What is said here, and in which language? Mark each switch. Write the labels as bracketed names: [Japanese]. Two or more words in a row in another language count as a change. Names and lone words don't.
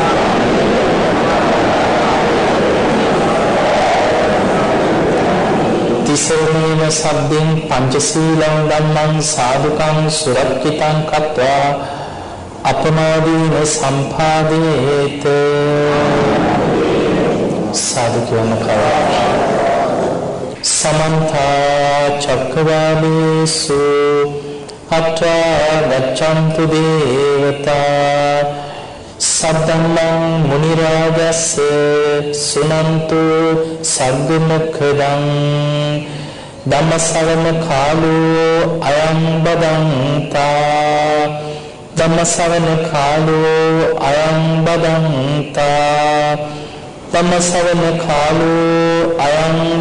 [Pali] තිසරණේන සබ්බෙන් පංචශීලං ධම්මං සාදුකං සුරක්ඛිතං කତ୍වා අපමාදීන සම්පාදේත [Sinhala] සාදු කියන කවා [Pali] සමන්ත චක්කවාලේසු අත්‍රා ගච්ඡන්තු දේවතා සද්දම්මං මුනි රාජස්ස සුනන්තු සග්ගමුඛදං ධම්මසවන කාලෝ අයං බදන්තා ධම්මසවන කාලෝ අයං බදන්තා ධම්මසවන කාලෝ අයං